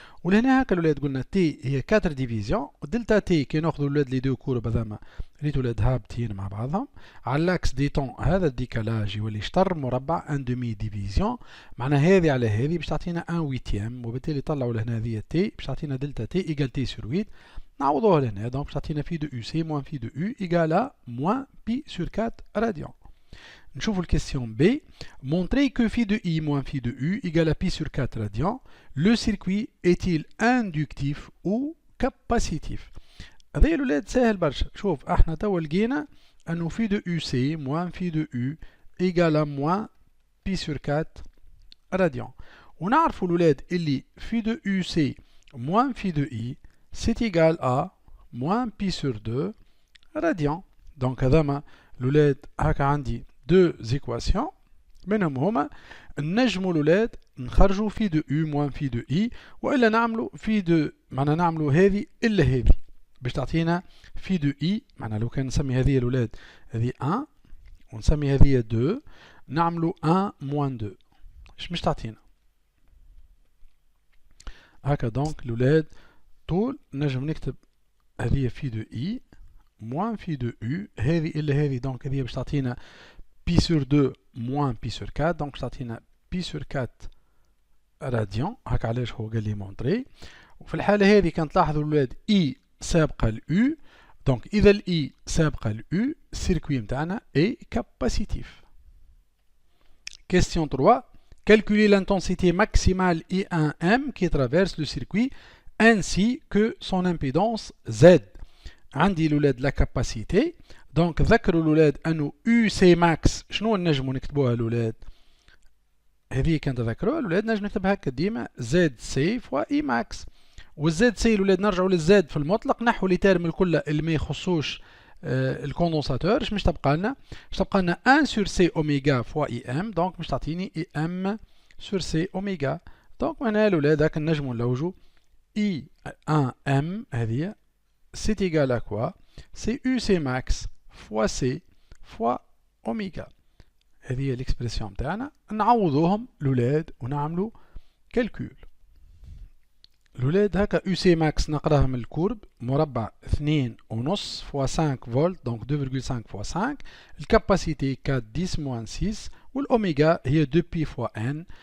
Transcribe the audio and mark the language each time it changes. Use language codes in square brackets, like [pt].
[ar] ولهنا هكا الولاد قلنا تي هي 4 ديفيزيون، ودلتا تي كي ناخذوا الولاد لي دو كورب هذاما ريتو الولاد هابطين مع بعضهم على لاكس دي طون، هذا الديكالاج يولي شطر مربع 1 دومي ديفيزيون، معناها هذه على هذه باش تعطينا 1 ويتيام، وبالتالي طلعوا لهنا هذه تي باش تعطينا دلتا تي ايكال تي سور 8، نعوضوها لهنا دونك باش تعطينا في دو يو سي موان في دو يو ايكال موان بي سور 4 راديان. نشوفوا الكيستيون B. [fr] Montrer que phi de I moins phi de U égale à pi sur 4 radians. Le circuit est-il inductif ou capacitif؟ [ar] هذا الولاد سهل برشا. شوف احنا توا لقينا انه [fr] phi de UC moins phi de U égale à moins pi sur 4 radians. [ar] ونعرفوا الولاد اللي [fr] phi de UC moins phi de I c'est égal à moins pi sur 2 radians. Donc [ar] هذا ما الولاد هكا عندي [fr] deux équations [ar] منهم هما نجموا الولاد نخرجوا في دو U موان في دو I وإلا نعملوا في دو معنا نعملوا هذه إلا هذه باش تعطينا في دو I معنا لو كان نسمي هذه الولاد هذه 1 ونسمي هذه 2 نعملوا 1 موان 2 مش تعطينا هكا دونك الولاد طول نجم نكتب هذه في دو I موان في دو U هذه إلا هذه دونك هذه باش تعطينا [fr] pi sur 2 moins pi sur 4 donc [ar] باش تعطينا [fr] pi sur 4 [ar] راديان هكا علاش هو قال لي مونطري وفي الحالة هذه كان تلاحظوا الولاد I سابقة ل U دونك إذا ال I سابقة ل U السيركوي متاعنا [fr] est capacitif. Question 3. Calculer l'intensité maximale I1M qui traverse le circuit ainsi que son impédance Z. [ar] عندي الولاد لا كاباسيتي دونك ذكروا الولاد انه يو سي ماكس شنو نجموا نكتبوها الولاد هذه كانت تذكروها الولاد نجم نكتبها هكا ديما زد سي فوا اي ماكس والزد سي الولاد نرجعوا للزد في المطلق نحو لي تيرم الكل اللي ما يخصوش الكوندنساتور اش مش تبقى لنا مش تبقى لنا 1 سور سي اوميغا فوا اي ام دونك مش تعطيني اي ام سور سي اوميغا دونك معناها الولاد هكا نجموا نلوجوا اي 1 ام هذه [fr] c'est égal à quoi? C'est UC max fois C fois oméga. [ar] هذه هي الإكسبرسيون تاعنا نعوضوهم الولاد ونعملوا كالكول. الولاد هكا UC max نقراها من الكورب مربع 2.5 فوا 5 فولت دونك 2.5 فوا 5 الكاباسيتي 4 10 موان 6 والأوميغا هي 2 بي فوا ان.